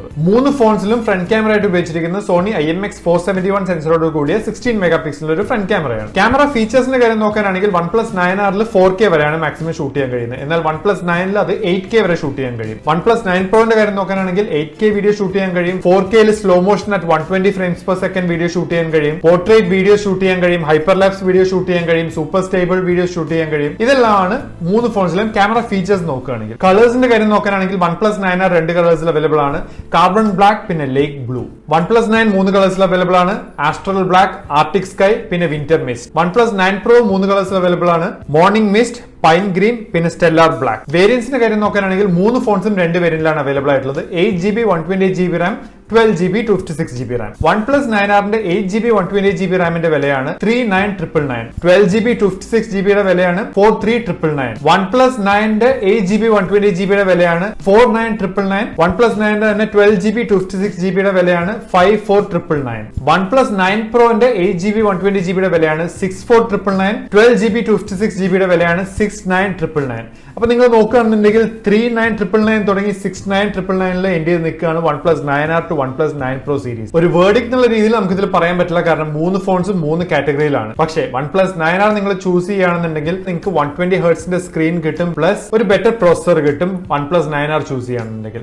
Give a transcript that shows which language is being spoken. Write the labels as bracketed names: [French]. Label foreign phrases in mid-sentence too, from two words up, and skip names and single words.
[Malayalam] മൂന്ന് ഫോൺസിലും [English] front camera [Malayalam] ആയിട്ട് ഉപയോഗിച്ചിരിക്കുന്ന സോണി IMX471 സെൻസറോട് കൂടിയ 16 [English] mega pixel. camera features [Malayalam] കാര്യം നോക്കാനാണെങ്കിൽ OnePlus 9R 4K വരെയാണ് മാക്സിമം ഷൂട്ട് ചെയ്യാൻ കഴിയുന്നത്. എന്നാൽ OnePlus 9 അത് 8K വരെ ഷൂട്ട് ചെയ്യാൻ കഴിയും. OnePlus 9 Proന്റെ കാര്യം നോക്കാനാണെങ്കിൽ 8K [English] video shoot [Malayalam] ചെയ്യാൻ കഴിയും, 4K [English] slow motion at [Malayalam] 120 [English] frames per second video shoot [Malayalam] ചെയ്യാൻ കഴിയും, [English] portrait video shoot [Malayalam] ചെയ്യാൻ കഴിയും, [English] hyperlapse video shoot [Malayalam] ചെയ്യാൻ കഴിയും, [English] super stable video shoot [Malayalam] ചെയ്യാൻ കഴിയും. ഇതെല്ലാമാണ് മൂന്ന് ഫോൺസിലും [English] camera features [Malayalam] നോക്കുകയാണെങ്കിൽ. കളേഴ്സിന്റെ കാര്യം നോക്കാനാണെങ്കിൽ OnePlus 9R 2 കളേഴ്സിൽ അവൈലബിൾ ആണ്, കാർബൺ ബ്ലാക്ക് പിന്നെ ലേക്ക് ബ്ലൂ. OnePlus 9 3 കളേഴ്സിൽ അവൈലബിൾ ആണ്, ആസ്ട്രൽ ബ്ലാക്ക്, ആർട്ടിക് സ്കൈ പിന്നെ വിന്റർ മിസ്റ്റ്. OnePlus 9 Pro 3 കളേഴ്സിൽ അവൈലബിൾ ആണ്, മോർണിംഗ് മിസ്റ്റ്, പൈൻ ഗ്രീൻ പിന്നെ സ്റ്റെല്ലാർ ബ്ലാക്ക്. വേരിയൻസിന്റെ കാര്യം നോക്കാനാണെങ്കിൽ മൂന്ന് ഫോൺസും 2 വേരിയന്റിലാണ് അവൈലബിൾ ആയിട്ടുള്ളത്. 8GB 128GB RAM, 12GB 256GB RAM. OnePlus 9R 8GB 128GB റാമിന്റെ വിലയാണ് 39,999. 12GB 256GB വിലയാണ് 43,999. OnePlus 9 8GB 128GB വിലയാണ് 49,999. OnePlus 9 തന്നെ 12GB 256GB വിലയാണ് 54,999. OnePlus 9 Pro 8GB 128GB വിലയാണ് 64,999. 12GB 256GB വിലയാണ് 69,999. അപ്പൊ നിങ്ങൾ നോക്കുകയാണെന്നുണ്ടെങ്കിൽ 39,999 തുടങ്ങി 69,999 എൻഡ് ചെയ്ത് നിൽക്കുകയാണ് OnePlus 9R to OnePlus 9 Pro സീരീസ്. ഒരു വേർഡിക്ട് എന്നുള്ള രീതിയിൽ നമുക്ക് ഇതിൽ പറയാൻ പറ്റില്ല, കാരണം മൂന്ന് ഫോൺസും 3 കാറ്റഗറിയിലാണ്. പക്ഷേ OnePlus 9R നിങ്ങൾ ചൂസ് ചെയ്യുകയാണെന്നുണ്ടെങ്കിൽ നിങ്ങൾക്ക് 120 ഹെർട്സിന്റെ സ്ക്രീൻ കിട്ടും, പ്ലസ് ഒരു [English] better processor [Malayalam] കിട്ടും OnePlus 9R ചൂസ് ചെയ്യുകയാണെന്നുണ്ടെങ്കിൽ.